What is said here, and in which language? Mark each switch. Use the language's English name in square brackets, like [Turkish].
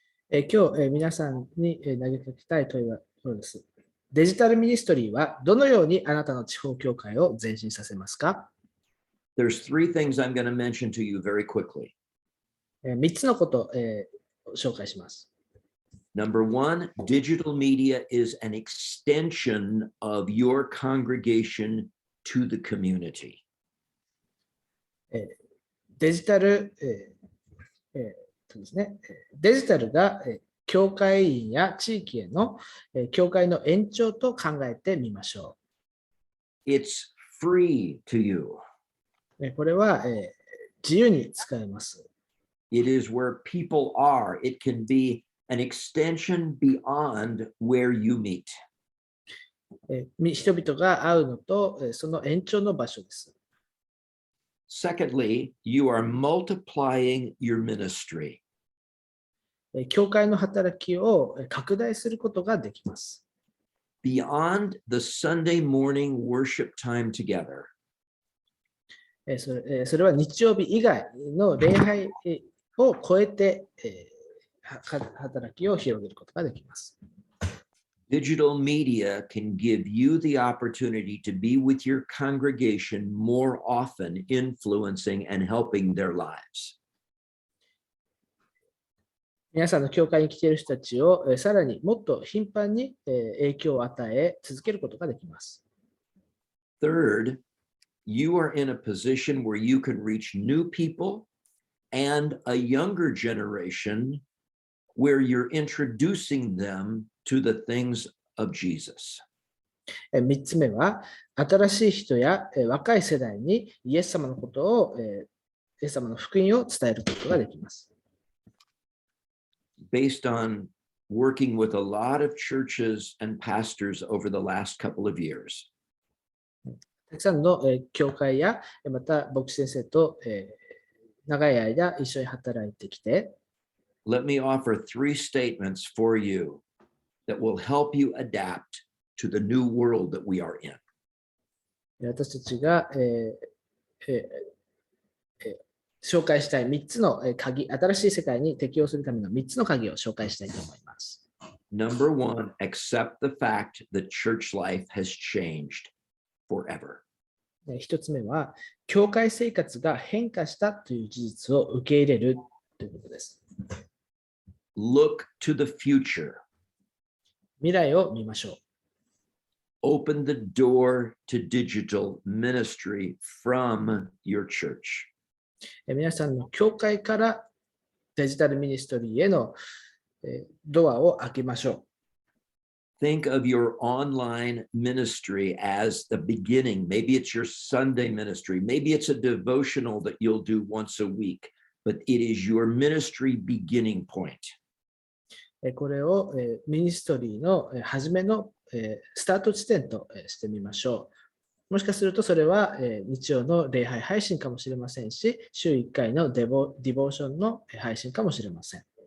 [Japanese] 今日皆さんに投げかけたい問いはこれです。デジタルミニストリーはどのようにあなたの地方教会を前進させますか？ [English] There's three things I'm going to mention to you very quickly. [Japanese] 3つのことを紹介します。 [English] Number one, digital media is an extension of your congregation to the community. [Japanese] デジタル、ですね、デジタルが教会員や地域への教会の延長と考えてみましょ [English] う。It's free to you. [Japanese] これは自由に使えます。 [English] It is where people are. It can be an extension beyond where you meet. [Japanese] 人々が会うのとその延長の場所です。 [English] Secondly, you are multiplying your ministry. [Japanese] 教会の働きを拡大することができます。 [English] Beyond the Sunday morning worship time together. [Japanese] それは日曜日以外の礼拝を超えて働きを広げることができます。 [English] Digital media can give you the opportunity to be with your congregation more often, influencing and helping their lives. [Japanese] 皆さんの教会に来ている人たちをさらにもっと頻繁に影響を与え続けることができます。 [English] Third, you are in a position where you can reach new people and a younger generation where you're introducing them to the things of Jesus. [Japanese] 3つ目は、新しい人や若い世代にイエス様のことを、イエス様の福音を伝えることができます。 [English] Based on working with a lot of churches and pastors over the last couple of years. [Japanese] たくさんの教会やまた牧師先生と長い間一緒に働いてきて、 [English] Let me offer three statements for you that will help you adapt to the new world that we are in. [Japanese] 私たちが紹介したい3つの鍵、新しい世界に適応するための3つの鍵を紹介したいと思います。 [English] Number one, accept the fact that church life has changed forever. [Japanese] 1つ目は、教会生活が変化したという事実を受け入れるということです。 [English] Look to the future. [Japanese] 未来を見ましょう。 [English] Open the door to digital ministry from your church. [Japanese] 皆さんの教会からデジタルミニストリーへのドアを開けましょう。 [English] Think of your online ministry as the beginning. Maybe it's your Sunday ministry. Maybe it's a devotional that you'll do once a week, but it is your ministry beginning point. [Japanese] これをミニストリーの初めのスタート地点としてみましょう。もしかするとそれは日曜の礼拝配信かもしれませんし、週1回のデボーションの配信かもしれません。